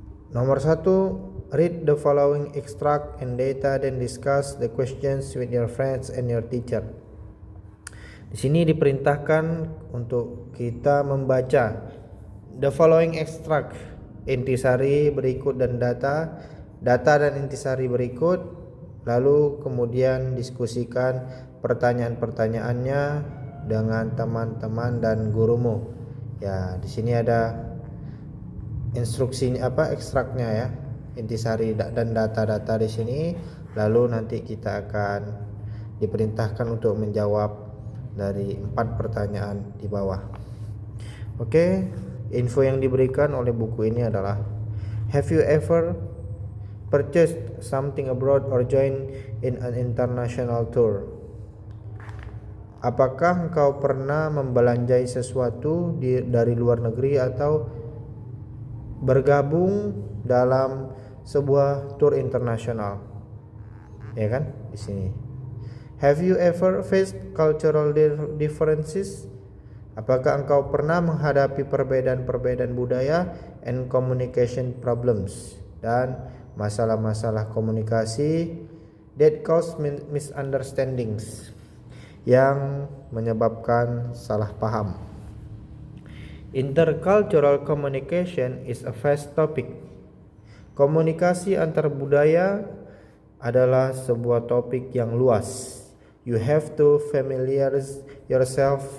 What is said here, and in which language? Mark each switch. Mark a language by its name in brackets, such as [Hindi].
[English] Nomor 1, read the following extract and data, then discuss the questions with your friends and your teacher. [Indonesian] Di sini diperintahkan untuk kita membaca [English] the following extract, [Indonesian] intisari berikut dan data dan intisari berikut, lalu kemudian diskusikan pertanyaan-pertanyaannya dengan teman-teman dan gurumu. Ya, di sini ada instruksinya ekstraknya ya, intisari dan data-data di sini. Lalu nanti kita akan diperintahkan untuk menjawab dari 4 pertanyaan di bawah. Oke, info yang diberikan oleh buku ini adalah: [English] Have you ever purchased something abroad or joined in an international tour? [Indonesian] Apakah engkau pernah membelanjai sesuatu dari luar negeri atau bergabung dalam sebuah tur internasional? Ya kan, di sini. [English] Have you ever faced cultural differences? [Indonesian] Apakah engkau pernah menghadapi perbedaan-perbedaan budaya [English] and communication problems [Indonesian] dan masalah-masalah komunikasi [English] that cause misunderstandings, [Indonesian] yang menyebabkan salah paham? [English] Intercultural communication is a vast topic. [Indonesian] Komunikasi antar budaya adalah sebuah topik yang luas. [English] You have to familiarize yourself.